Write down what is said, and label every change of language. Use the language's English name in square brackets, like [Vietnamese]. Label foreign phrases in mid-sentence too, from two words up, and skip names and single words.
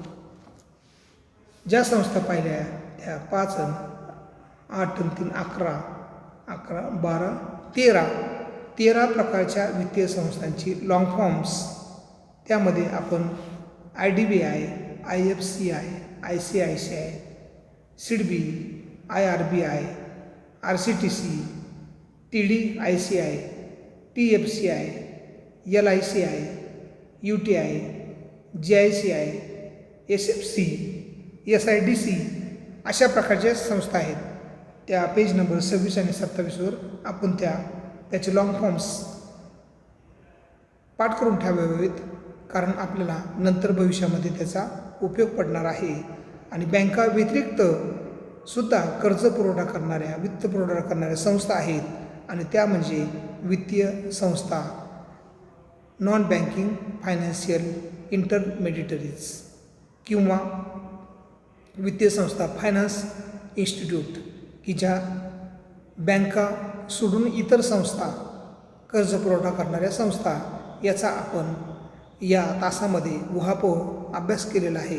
[Marathi] ज्या संस्था पाहिल्या त्या 5 आणि 8 आणि 3 11 12 13 प्रकारच्या वित्तीय संस्थांची [English] long forms. [Marathi] त्यामध्ये आपण IDBI, IFCI, ICICI, SIDBI, IRBI, RCTC, TDICI, TFCI, LICI, UTI, GICI, SFC, SIDC अशा प्रकारच्या संस्था आहेत. त्या [English] page number [Marathi] 26 आणि 27वर आपण त्याचे [English] long forms [Marathi] पाठ करून ठेवावेत, कारण आपल्याला नंतर भविष्यामध्ये त्याचा उपयोग पडणार आहे. आणि बँका व्यतिरिक्त सुद्धा कर्ज पुरवठा करणाऱ्या वित्त पुरवठा करणाऱ्या संस्था आहेत आणि त्या म्हणजे वित्तीय संस्था, [English] non banking financial intermediaries [Marathi] किंवा वित्तीय संस्था [English] finance institute [Marathi] की ज्या बँका सोडून इतर संस्था कर्ज पुरवठा करणाऱ्या संस्था याचा आपण या तासामध्ये उहापोह अभ्यास केलेला आहे.